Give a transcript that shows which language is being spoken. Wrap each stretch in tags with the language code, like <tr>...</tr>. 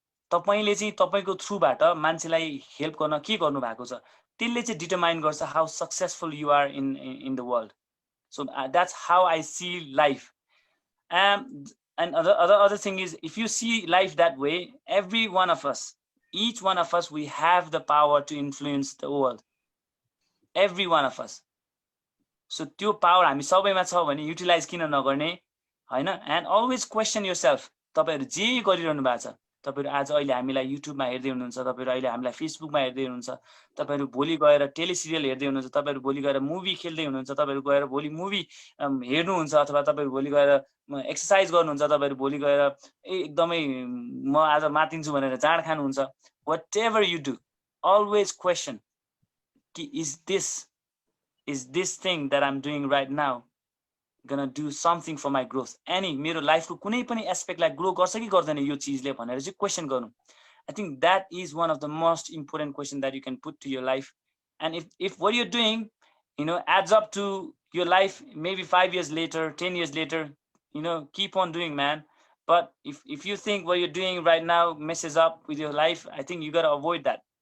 <ne>तपाईले चाहिँ तपाईको थ्रुबाट मान्छेलाई हेल्प गर्न के गर्नु भएको छ, त्यसले चाहिँ डिटरमाइन गर्छ</ne> <en>how successful you are in the world. So that's how I see life. And other thing is, if you see life that way, every one of us, each one of us, we have the power to influence the world. Every one of us.</en> <ne>So त्यो power हामी सबैमा छ भने utilise किन नगर्ने, हैन.</ne> <en>And always question yourself.</en> <ne>तपाईहरु जे गरिरहनु भएको छ, तपाईहरु आज अहिले हामीलाई युट्युबमा हेर्दै हुनुहुन्छ, तपाईहरु अहिले हामीलाई फेसबुकमा हेर्दै हुनुहुन्छ, तपाईहरु भोलि गएर टेलिसिरियल हेर्दै हुनुहुन्छ, तपाईहरु भोलि गएर मुभी खेल्दै हुनुहुन्छ, तपाईहरु गएर भोलि मुभी हेर्नुहुन्छ, अथवा तपाईहरु भोलि गएर एक्सरसाइज गर्नुहुन्छ, तपाईहरु भोलि गएर एकदमै म आज मातिन्छु भनेर जाँड खानुहुन्छ.</ne> <en>Whatever you do, always question, is this thing that I'm doing right now gonna do something for my growth?</en> <ne>Any मेरो लाइफको कुनै पनि एस्पेक्टलाई ग्रो गर्छ कि गर्दैन यो चीजले भनेर चाहिँ क्वेशन गर्नु.</ne> <en>I think that is one of the most important question that you can put to your life. And if what you're doing, adds up to your life, maybe 5 years later, 10 years later, keep on doing, man. But if you think what you're doing right now messes up with your life, I think you got to avoid that.</en>